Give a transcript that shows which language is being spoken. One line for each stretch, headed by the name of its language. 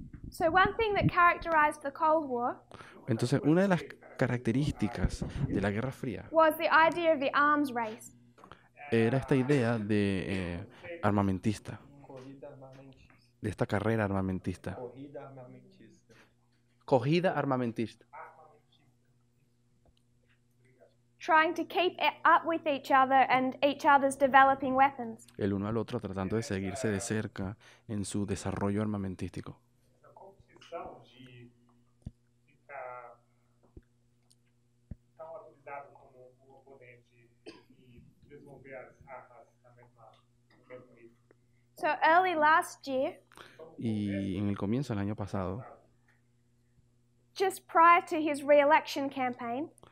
English: So one thing that characterized the Cold War
Spanish: Entonces, una de las características de la Guerra Fría
English: was the idea of the arms race.
Spanish: era esta idea de armamentista, de esta carrera armamentista.
Portuguese: Corrida armamentista.
English: Trying to keep up with each other and each other's developing weapons.
Spanish: El uno al otro tratando de seguirse de cerca en su desarrollo armamentístico.
English: So early last year,
Spanish: Y en el comienzo del año pasado,
English: just prior to his re-election campaign,